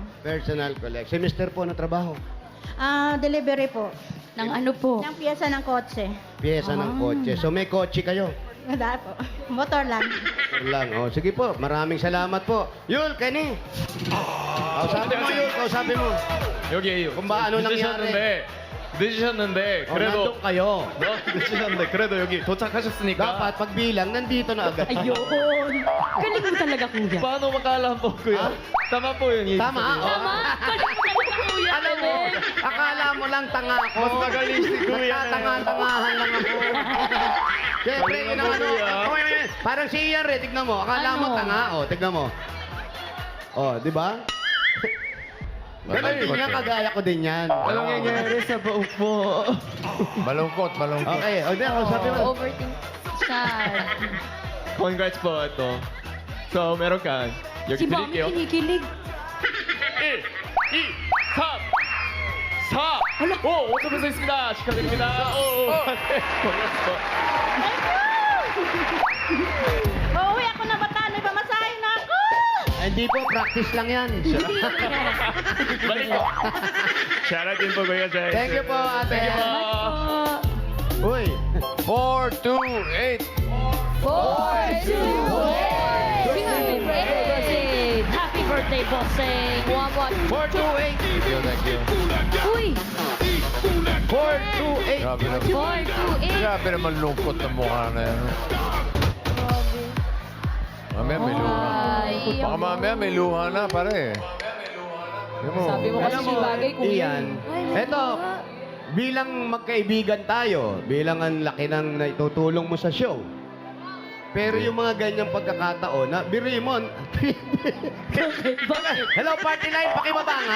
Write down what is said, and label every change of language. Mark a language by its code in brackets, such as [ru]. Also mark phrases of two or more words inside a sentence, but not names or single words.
[tl] Personal collect. Si Mr. po, ano trabaho? Delivery po. Ng ano po? Ng piyesa ng kotse. Piyesa ng kotse. So may kotse kayo? Wala po. Motor lang. Lang. Oh, sige po. Maraming salamat po. Yul, Kenny. Kausapin mo, Yul. Kausapin mo. [ko] 여기 그럼 뭐, ano 늦으셨는데 Oh, 그래도 [tl] nandun kayo. [ko] 늦으셨는데 그래도 여기 도착하셨으니까 [tl] Dapat pagbilang, nandito na agad. Ayun. Galing mo talaga, kuya. paano makaalam po kuya? Tama po yun. ibig Tama. sabihin. Oh. Tama. Galing mo talaga, kuya. Alam mo, akala mo lang tanga ako. Mas magaling si Kuya na. Tanga-tangahan lang ako. Siyempre, Galing yun mo, ang ano. Kuya. Parang si Ian Red, tignan mo. Akala mo Ano? tanga. O, tignan mo. O, di ba? Ganon din yan, kagaya ko din yan. Anong nangyayari sa buhok mo? Malungkot, malungkot. Okay, o di ako, sabi mo. Overthink siya. Congrats po ito. So meron ka. Si [ko] 여기 [tl] Mommy [ko] 드릴게요. [tl] kinikilig. [ko] 1, 2, 3, 4, 5 5점 있습니다. 축하드립니다. [tl] Congrats po. Uuwi ako na Bataan. May pamasahin na ako. Ay, hindi po, practice lang yan. Balik po. Shoutout din po Kuya Jay. [en] Thank you [tl] po, ate. [en] Thank you [tl] po. Uy. 4, 2, 8. 4, 2, 8. [en] Happy birthday, bossing. [tl] 4, 2, 8. [en] Thank you, thank you. Uy! [tl] 4, 2, 8. Grabe naman. 4, 2, 8. Grabe naman lungkot ng mukha na yan. Mamaya may luha. Ay, Baka mamaya may luha na, pare. Sabi mo Alam mo, Ian, eto, bilang magkaibigan tayo, bilang ang laki ng naitutulong mo sa show, pero yung mga ganyang pagkakataon na, biri mo, [en] hello party line, [tl] pakibaba nga.